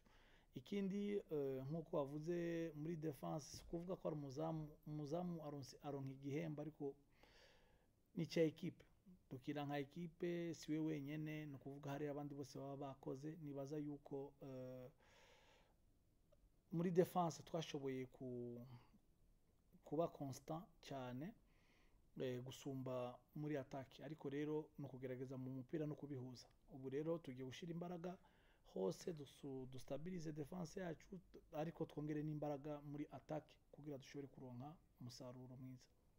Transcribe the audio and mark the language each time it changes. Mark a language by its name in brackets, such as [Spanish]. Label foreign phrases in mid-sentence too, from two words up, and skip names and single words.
[Rundi] Ikindi nkuko wavuze muri defense kuvuga ko ari umuzamu aronka igihembo ariko ni cya equipe, dukina nka equipe siwe wenyene. No kuvuga hari abandi bose baba bakoze. Nibaza yuko muri defense twashoboye kuba constant cyane gusumba muri attaque, ariko rero no kugerageza mu mupira no kubihuza. Ubu rero tugiye gushira imbaraga hose dustabilize defense yacu ariko twongere n'imbaraga muri attaque kugira dushobore kuronka umusaruro mwiza.